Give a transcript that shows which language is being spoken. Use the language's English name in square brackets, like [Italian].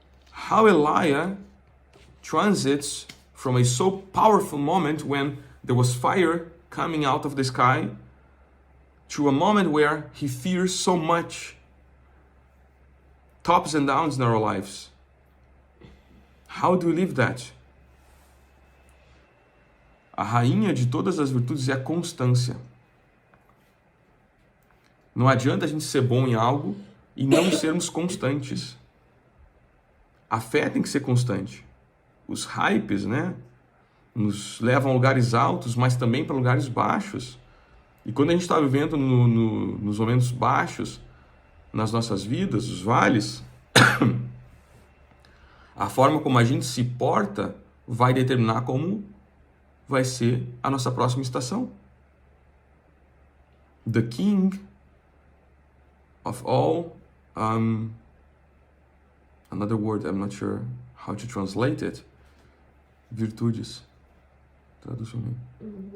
[English] How Elijah transits from a so powerful moment when there was fire coming out of the sky to a moment where he fears so much, tops and downs in our lives. How do we live that? [Portuguese] A rainha de todas as virtudes é a constância. Não adianta a gente ser bom em algo e não sermos constantes. A fé tem que ser constante. Os hypes, né, nos levam a lugares altos, mas também para lugares baixos. E quando a gente está vivendo nos momentos baixos, nas nossas vidas, os vales, a forma como a gente se porta vai determinar como vai ser a nossa próxima estação. [English] The king of all, another word, I'm not sure how to translate it, [Portuguese] virtudes. Tradução aí.